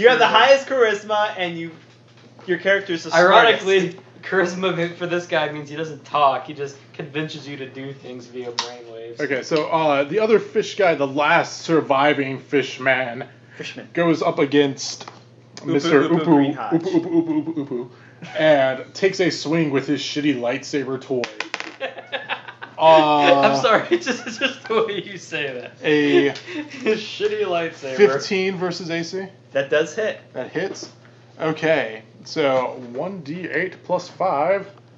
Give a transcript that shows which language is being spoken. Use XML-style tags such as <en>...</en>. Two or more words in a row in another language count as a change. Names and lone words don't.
<en>You have the highest charisma, and your character's the Ironically, smartest. charisma for this guy means he doesn't talk. He just convinces you to do things via brainwaves. Okay, so the other fish guy, the last surviving fish man, Fishman. goes up against Upu, Mr. Upu, Upu, Green Hodge. Upu, Upu, Upu, Upu, Upu, and takes a swing with his shitty lightsaber toy. I'm sorry, it's just the way you say that. A Shitty lightsaber. 15 versus AC. That does hit. That hits. Okay, so 1d8 plus 5.</en>